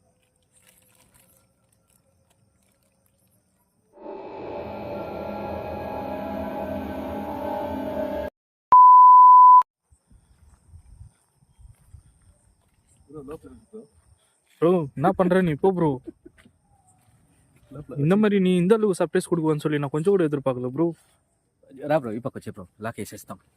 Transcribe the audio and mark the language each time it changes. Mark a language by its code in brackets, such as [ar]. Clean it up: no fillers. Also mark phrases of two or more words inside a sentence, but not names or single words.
[ta] ப்ரோ என்ன பண்ற நீ இப்போ ப்ரோ? இந்த மாதிரி நீ இந்த அளவுக்கு சர்ப்ரைஸ் கொடுக்குவேன்னு சொல்லி நான் கொஞ்சம் கூட எதிர்பார்க்கல ப்ரோ. [te] రా బ్రో, ఈ పక్క వచ్చే బ్రో, లాక్ వేసేస్తాం.